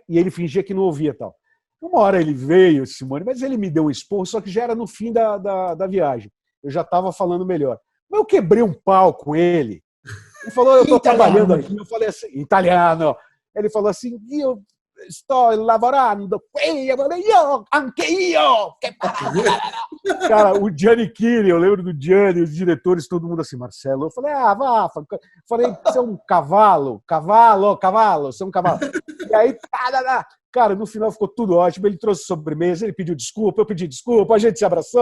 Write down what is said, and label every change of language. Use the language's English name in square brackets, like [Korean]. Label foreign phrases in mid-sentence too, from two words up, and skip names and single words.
[Portuguese] E ele fingia que não ouvia tal. Uma hora ele veio, Simone, mas ele me deu um esporro, só que já era no fim da viagem. Eu já estava falando melhor. Mas eu quebrei um pau com ele. Ele falou, eu estou trabalhando aqui. Eu falei assim, italiano. Ele falou assim, eu estou [Italian] lavorando qui. [Portuguese] Eu falei, [Italian] anche io. [Portuguese] Cara, o Gianni Chini, eu lembro do Gianni, os diretores, todo mundo assim, Marcelo. Eu falei, vá. Falei, você é um cavalo, você é um cavalo. E aí, cara, no final ficou tudo ótimo. Ele trouxe sobremesa, ele pediu desculpa, eu pedi desculpa, a gente se abraçou.